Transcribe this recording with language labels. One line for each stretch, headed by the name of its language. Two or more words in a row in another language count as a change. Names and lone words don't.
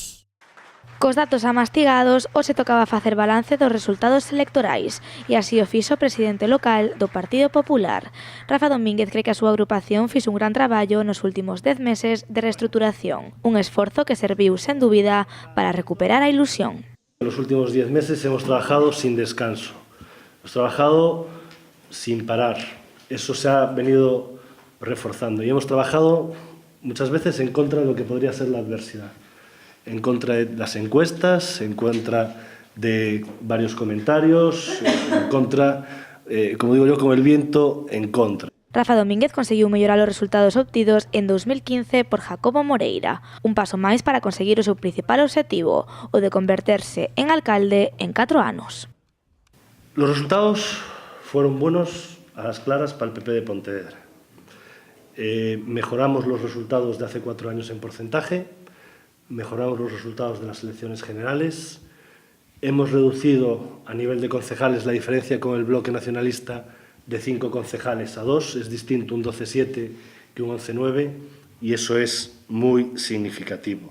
Galician: Cos datos amastigados, hoxe tocaba facer balance dos resultados electorais e así o fixo o presidente local do Partido Popular. Rafa Domínguez cree que a súa agrupación fixo un gran traballo nos últimos 10 meses de reestruturación, un esforzo que serviu, sen dúbida, para recuperar a ilusión.
Spanish: En los últimos 10 meses hemos trabajado sin descanso, hemos trabajado sin parar, eso se ha venido reforzando y hemos trabajado muchas veces en contra de lo que podría ser la adversidad. En contra de las encuestas, en contra de varios comentarios, en contra, como digo yo, como el viento en contra.
Galician: Rafa Domínguez conseguiu mellorar os resultados obtidos en 2015 por Jacobo Moreira, un paso máis para conseguir o seu principal objetivo, o de converterse en alcalde en 4 anos.
Spanish: Los resultados fueron buenos a las claras para el PP de Pontevedra. Mejoramos los resultados de hace 4 años en porcentaje, mejoramos los resultados de las elecciones generales, hemos reducido a nivel de concejales la diferencia con el bloque nacionalista de 5 concejales a 2, es distinto un 12-7 que un 11-9 y eso es muy significativo.